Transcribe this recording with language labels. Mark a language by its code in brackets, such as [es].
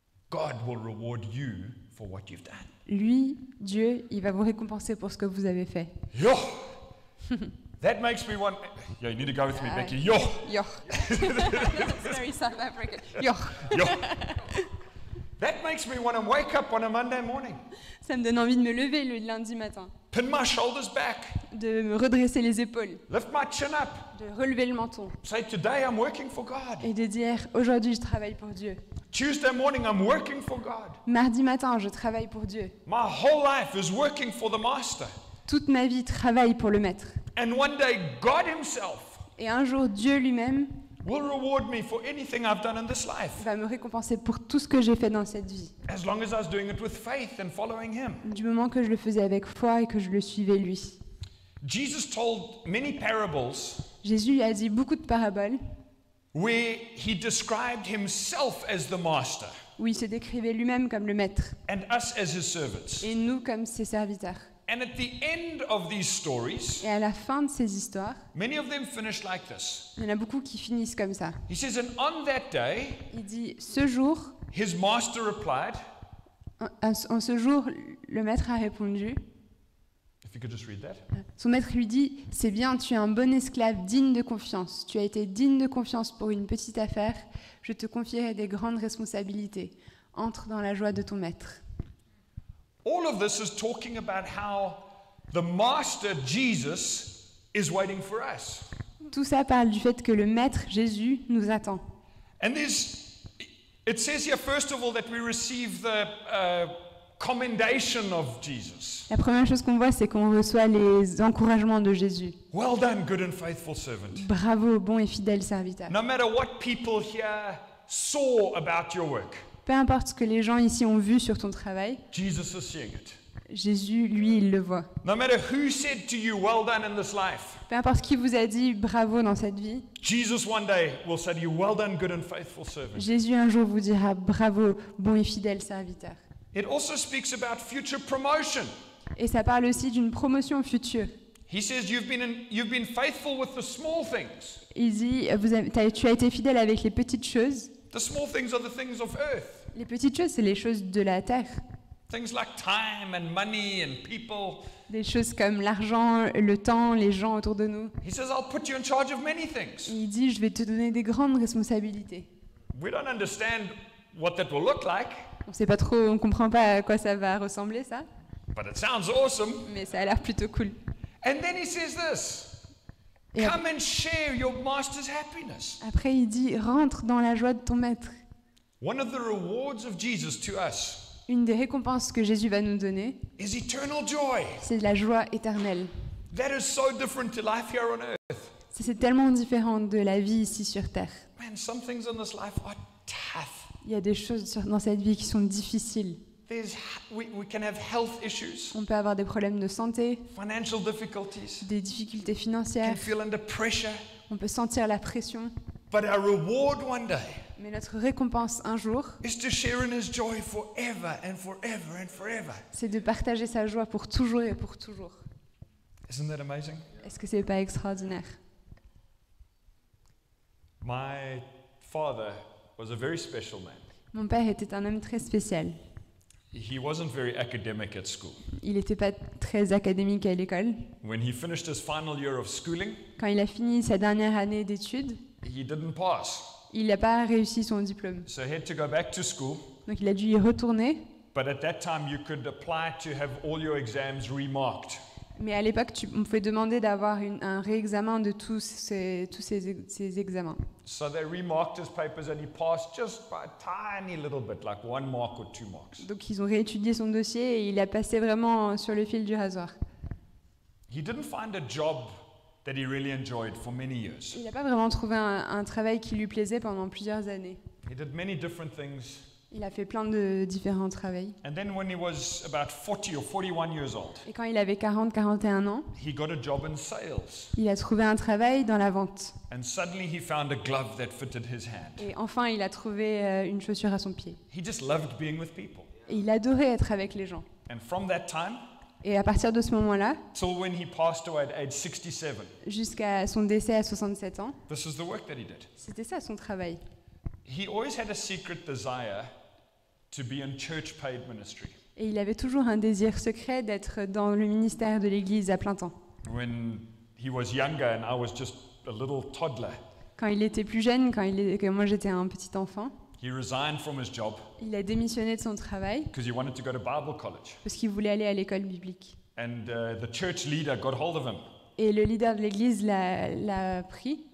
[en] God will reward you for what you've done. [fr] lui, Dieu, il va vous récompenser pour ce que vous avez fait. [en] Yo! That makes me want. Yeah, you need to go with me, Ah. Becky. Yo! Yoch. That's very South African. Yoch. Yo! That makes me want to wake up on a Monday morning, [fr] Ça me donne envie de me lever le lundi matin, [en] pin my shoulders back, [fr] de me redresser les épaules, [en] lift my chin up, [fr] de relever le menton [en] say, Today I'm working for God. [fr] et de dire aujourd'hui je travaille pour Dieu. [en] Tuesday morning I'm working for God. [fr] Mardi matin, je travaille pour Dieu. [en] My whole life is working for the Master. [fr] Toute ma vie travaille pour le Maître. [en] And one day, God Himself [fr] Et un jour, Dieu lui-même [en] will reward me for anything I've done in this life, [fr] va me récompenser pour tout ce que j'ai fait dans cette vie, [en] as long as I was doing it with faith and following Him. [fr] du moment que je le faisais avec foi et que je le suivais lui. [en] Jesus told many parables [fr] Jésus a dit beaucoup de paraboles [en] where He described Himself as the Master [fr] où il se décrivait lui-même comme le Maître [en] and us as His servants. [fr] et nous comme ses serviteurs. [en] And at the end of these stories, [fr] Et à la fin de ces histoires, [en] many of them finish like this. [fr] il y en a beaucoup qui finissent comme ça. [en] He says, And on that day, [fr] Il dit, ce jour, [en] His master replied, [fr] en ce jour, le Maître a répondu, [en] if you could just read that. [fr] son Maître lui dit, c'est bien, tu es un bon esclave digne de confiance. Tu as été digne de confiance pour une petite affaire. Je te confierai des grandes responsabilités. Entre dans la joie de ton Maître. [en] All of this is talking about how the Master, Jesus, is waiting for us. [fr] Tout ça parle du fait que le Maître, Jésus, nous attend. [en] And it says here, first of all, that we receive the commendation of Jesus. [fr] La première chose qu'on voit, c'est qu'on reçoit les encouragements de Jésus. [en] Well done, good and faithful servant. [fr] Bravo, bon et fidèle serviteur. [en] No matter what people here saw about your work, [fr] Peu importe ce que les gens ici ont vu sur ton travail, [en] Jesus is seeing it. [fr] Jésus, lui, il le voit. [en] No matter who said to you, well done in this life, [fr] Peu importe qui vous a dit bravo dans cette vie, [en] Jesus one day will say to you, well done, good and faithful servant. [fr] Jésus un jour vous dira bravo, bon et fidèle serviteur. [en] It also speaks about future promotion. [fr] Et ça parle aussi d'une promotion future. [en] He says you've been faithful with the small things. [fr] Il dit, tu as été fidèle avec les petites choses. [en] The small things are the things of earth. [fr] Les petites choses, c'est les choses de la terre. [en] Things like time and money and people. [fr] Des choses comme l'argent, le temps, les gens autour de nous. [en] He says, I'll put you in charge of many [fr] Et [en] things. [fr] il dit, je vais te donner des grandes responsabilités. [en] We don't understand what that will look like, [fr] On sait pas trop, on comprend pas à quoi ça va ressembler, ça. [en] but it sounds awesome. [fr] mais ça a l'air plutôt cool. [en] And then he says this, [fr] Et [en] come and share your master's happiness. [fr] après, il dit, rentre dans la joie de ton maître. [en] One of the rewards of Jesus to us [fr] Une des récompenses que Jésus va nous donner, [en] is eternal joy. [fr] c'est la joie éternelle. [en] That is so different to life here on earth. [fr] C'est tellement différent de la vie ici sur Terre. [en] Man, some things in this life are tough. [fr] Il y a des choses dans cette vie qui sont difficiles. [en] We can have health issues, [fr] On peut avoir des problèmes de santé, [en] financial difficulties, [fr] des difficultés [en] can [fr] financières, [en] feel under pressure. [fr] on peut sentir la pression. [en] But our reward one day [fr] Mais notre récompense un jour, [en] is to share in his joy forever and forever and forever. [fr] c'est de partager sa joie pour toujours et pour toujours. [en] Isn't that amazing? [fr] Est-ce que c'est pas extraordinaire? [en] My father was a very special man. [fr] Mon père était un homme très spécial. [en] He wasn't very academic at school. [fr] Il n'était pas très académique à l'école. [en] When he finished his final year of schooling, [fr] Quand il a fini sa dernière année d'études, [en] he didn't pass. [fr] il n'a pas réussi son diplôme. [en] So he had to go back to school. [fr] Donc il a dû y retourner. [en] But at that time, you could apply to have all your exams remarked. [fr] Mais à l'époque, on pouvait demander d'avoir un réexamen de tous ces examens. [en] So they remarked his papers and he passed just by a tiny little bit, like 1 mark or 2 marks. [fr] Donc ils ont réétudié son dossier et il a passé vraiment sur le fil du rasoir. [en] He didn't find a job that he really enjoyed for many years. [fr] Il n'a pas vraiment trouvé un travail qui lui plaisait pendant plusieurs années. [en] He did many different things. [fr] Il a fait plein de différents travaux. [en] And then when he was about 40 or 41 years old, [fr] Et quand il avait 40-41 ans, [en] he got a job in sales. [fr] il a trouvé un travail dans la vente. [en] And suddenly he found a glove that fitted his hand. [fr] Et enfin, il a trouvé une chaussure à son pied. [en] He just loved being with people. [fr] Et il adorait être avec les gens. [en] And from that time [fr] Et à partir de ce moment-là, [en] till when he passed away at age 67, [fr] jusqu'à son décès à 67 ans, [en] this is the work that he did. [fr] c'était ça son travail. [en] He always had a secret desire to be in church paid ministry. [fr] Et il avait toujours un désir secret d'être dans le ministère de l'Église à plein temps. [en] When he was younger and I was just a little toddler, [fr] Quand il était plus jeune, que moi j'étais un petit enfant, [en] he resigned from his job [fr] il a démissionné de son travail [en] because he wanted to go to Bible college. [fr] parce qu'il voulait aller à l'école biblique. [en] And the church leader got hold of him [fr] Et le leader de l'Église l'a pris